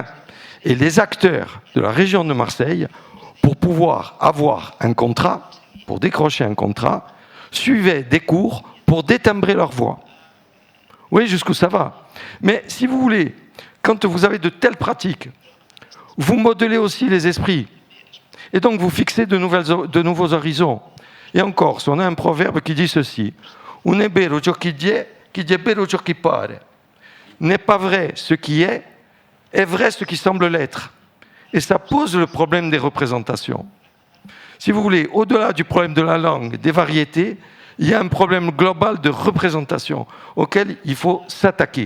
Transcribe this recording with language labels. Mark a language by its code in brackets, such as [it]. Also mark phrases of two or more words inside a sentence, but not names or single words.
[fr] Et les acteurs de la région de Marseille, pour pouvoir avoir un contrat, pour décrocher un contrat, suivaient des cours pour détimbrer leur voix. Vous voyez jusqu'où ça va. Mais si vous voulez, quand vous avez de telles pratiques, vous modelez aussi les esprits. Et donc vous fixez de nouveaux horizons. Et encore, on a un proverbe qui dit ceci. [co] Un è vero ciò che è vero ciò che pare. [fr] N'est pas vrai ce qui est vrai ce qui semble l'être. Et ça pose le problème des représentations. Si vous voulez, au-delà du problème de la langue, des variétés, il y a un problème global de représentation auquel il faut s'attaquer.